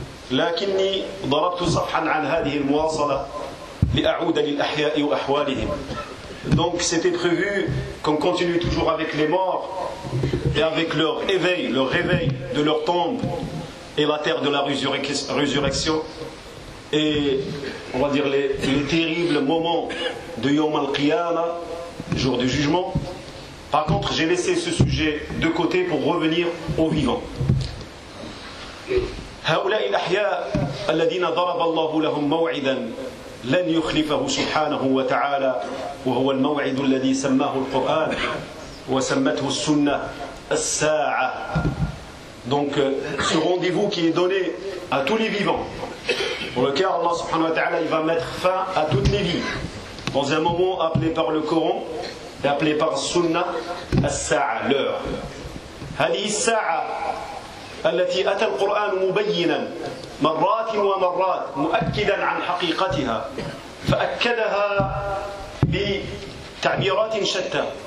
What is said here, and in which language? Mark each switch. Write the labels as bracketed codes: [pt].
[ar] لكني ضربت صفحا عن هذه المواصلة لأعود للأحياء وأحوالهم [fr] donc c'était prévu qu'on continue toujours avec les morts et avec leur réveil de leur tombe et la terre de la résurrection et on va dire les terribles moments de Yom al-Qiyamah, jour du jugement. Par contre, j'ai laissé ce sujet de côté pour revenir aux vivants. [ar] هؤلاء الأحياء الذين ضرب الله لهم موعدا لن يخلفه سبحانه وتعالى وهو الموعد الذي سماه القرآن وسمته السنة الساعة. [fr] Donc ce rendez-vous qui est donné à tous les vivants, pour lequel Allah [ar] subhanahu wa ta'ala [fr] il va mettre fin à toutes les vies dans un moment appelé par le Coran et appelé par Sunna As-Sa'a, l'heure. [ar] هذه الساعة التي أتى القرآن مبينا مرات ومرات مؤكدا عن حقيقتها فأكدها بتعبيرات شتى.